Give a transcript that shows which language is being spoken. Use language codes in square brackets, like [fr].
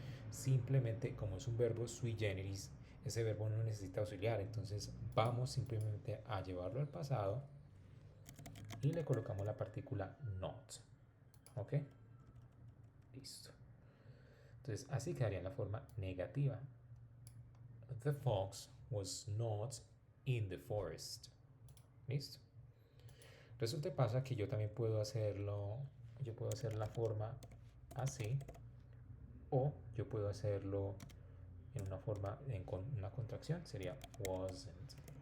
[es] Simplemente, como es un verbo sui generis, ese verbo no necesita auxiliar, entonces vamos simplemente a llevarlo al pasado y le colocamos la partícula not. ¿Ok? Listo. Entonces así quedaría en la forma negativa. [en] The fox was not in the forest. [es] ¿Listo? Resulta que pasa que yo también puedo hacerlo, yo puedo hacer la forma así, o yo puedo hacerlo en una forma, en una contracción, sería wasn't.